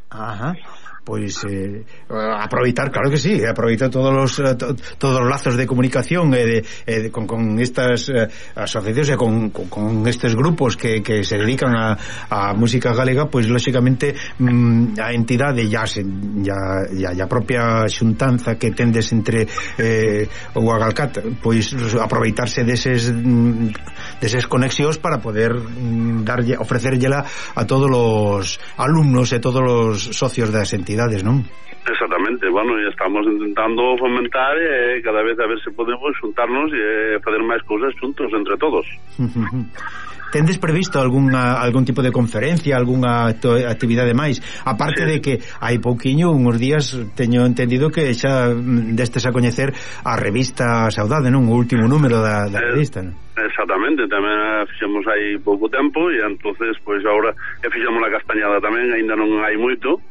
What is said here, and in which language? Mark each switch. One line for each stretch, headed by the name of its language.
Galician: Ajá, pois aproveitar, claro que sí, aproveitar todos os lazos de comunicación con estas asociacións e con estes grupos que se dedican a música galega, pois lógicamente a entidade e a propia xuntanza que tendes entre o Agalcat, pois aproveitarse deses conexións para poder ofrecérllela a todos os alumnos e todos os socios das entidades. ¿No?
Spanish: Exactamente, bueno, y estamos intentando fomentar cada vez a ver si podemos juntarnos y hacer más cosas juntos entre todos.
Galician: ¿Tendes previsto algún tipo de conferencia, alguna actividad de máis? Aparte sí. De que hai pouquiño,
Spanish: unos días,
Galician: teño entendido que xa destes a coñecer a revista Saudade, non? O último número da revista, non? Exactamente, tamén fixemos aí pouco tempo, e entonces pois, agora fixemos a castañada tamén, ainda non hai moito.